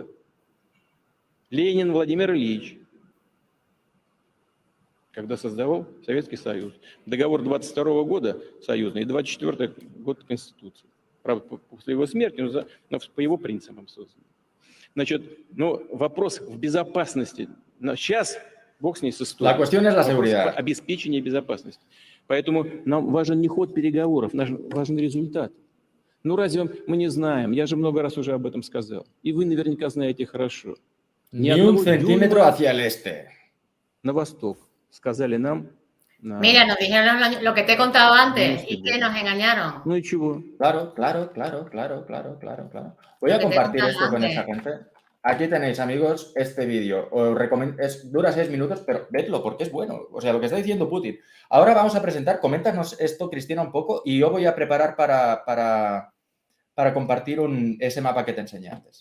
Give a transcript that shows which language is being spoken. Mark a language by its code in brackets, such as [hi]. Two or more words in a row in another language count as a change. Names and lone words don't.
[ru] Ленин Владимир Ильич, когда создавал Советский Союз. Договор 22 года союзный и 24 год Конституции. Правда, после его смерти, но по его принципам создан. Значит, ну, вопрос в безопасности. Но сейчас, бог с ней с историей. [es] La cuestión es la seguridad. [ru] Обеспечение безопасности. Поэтому нам важен не ход переговоров, важен результат. Ну разве мы не знаем? Я же много раз уже об этом сказал. И вы наверняка знаете хорошо. [es] Ni un centímetro hacia el este. [ru] На восток. Сказали нам. [es] Mira, nos dijeron lo que te he contado antes y que nos engañaron. [ru] Ну и чего? [es] Claro. Voy a compartir esto con esa gente. Aquí tenéis, amigos, este vídeo. Os recomiendo, dura 6 minutos, pero vedlo porque es bueno. O sea, lo que está diciendo Putin. Ahora vamos a presentar, coméntanos esto, Cristina, un poco, y yo voy a preparar para compartir ese mapa que te enseñé antes.